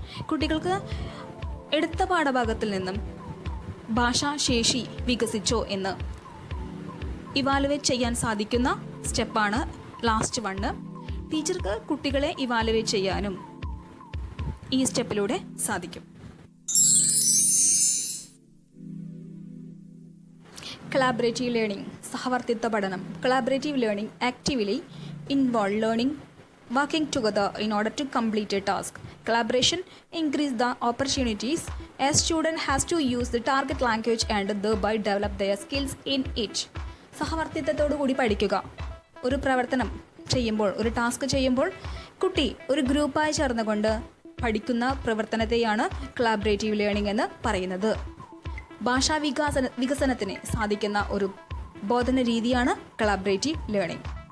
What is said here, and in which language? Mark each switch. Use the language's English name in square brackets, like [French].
[Malayalam] കുട്ടികൾക്ക് എടുത്ത പാഠഭാഗത്തിൽ നിന്നും ഭാഷാശേഷി വികസിച്ചോ എന്ന് ഇവാലുവേറ്റ് ചെയ്യാൻ സാധിക്കുന്ന സ്റ്റെപ്പാണ് ലാസ്റ്റ് വണ്ണ്. ടീച്ചർക്ക് കുട്ടികളെ ഇവാലുവേറ്റ് ചെയ്യാനും ഈ സ്റ്റെപ്പിലൂടെ സാധിക്കും. Collaborative learning, സഹവർത്തിത്വ പഠനം. [English] Collaborative learning actively involve learning working together in order to complete a task. Collaboration increase the opportunities a student has to use the target language and thereby develop their skills in it. [Malayalam] സഹവർത്തിത്വത്തോടു കൂടി പഠിക്കുക. ഒരു പ്രവർത്തനം ചെയ്യുമ്പോൾ, ഒരു task ചെയ്യുമ്പോൾ കുട്ടി ഒരു ഗ്രൂപ്പായി ചേർന്നുകൊണ്ട് പഠിക്കുന്ന പ്രവർത്തനത്തെയാണ് കൊളാബറേറ്റീവ് ലേണിംഗ് എന്ന് പറയുന്നത്. ഭാഷാ വികസനത്തിന് സാധിക്കുന്ന ഒരു ബോധന രീതിയാണ് കൊളാബറേറ്റീവ് ലേണിംഗ്.